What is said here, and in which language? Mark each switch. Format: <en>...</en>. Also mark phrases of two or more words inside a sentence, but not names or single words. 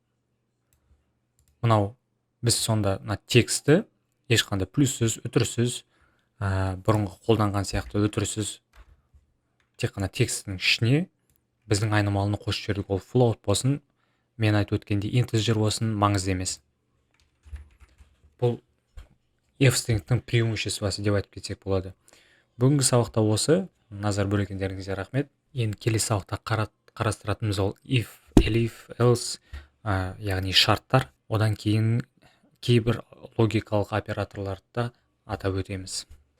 <kk>Мынау біз сонда текстті ешқандай плюссіз, үтірсіз, бұрынғы қолданған сияқты үтірсіз тек қана тексттің ішіне біздің айнымалыны қосып жібердік. Ол float болсын, мен айтып өткендей integer болсын, маңызды емес. Бұл f-stringтің преимуществосы деп айтып кетсек болады. Бүгінгі сабақта осы. Назар бөлгендеріңізге рахмет. Енді келесі сабақта қарастыратынымыз ол</kk> <en>if, elif, else,</en> <kk>яғни шарттар. Одан кейін кейбір логикалық операторларды да атап өтеміз.</kk>